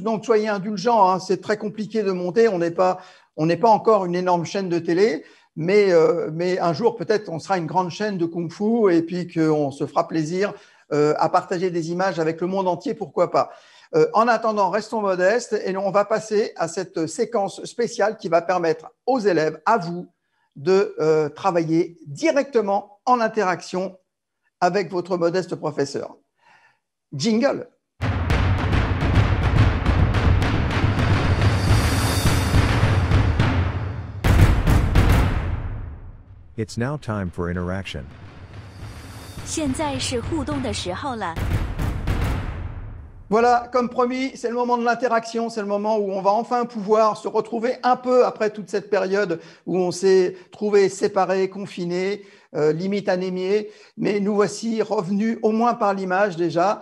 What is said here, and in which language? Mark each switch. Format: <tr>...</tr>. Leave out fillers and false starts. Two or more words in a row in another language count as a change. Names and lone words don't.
<fr>Donc, soyez indulgents, hein, c'est très compliqué de monter. On n'est pas encore une énorme chaîne de télé, mais un jour, peut-être, on sera une grande chaîne de Kung-Fu et puis qu'on se fera plaisir à partager des images avec le monde entier, pourquoi pas. En attendant, restons modestes et on va passer à cette séquence spéciale qui va permettre aux élèves, à vous, de travailler directement en interaction avec votre modeste professeur. Jingle.</fr> <en>It's now time for interaction.</en> <zh>现在是互动的时候了。</zh> <fr>Voilà, comme promis, c'est le moment de l'interaction, c'est le moment où on va enfin pouvoir se retrouver un peu après toute cette période où on s'est trouvé séparés, confinés, limite anémiés, mais nous voici revenus au moins par l'image déjà.</fr>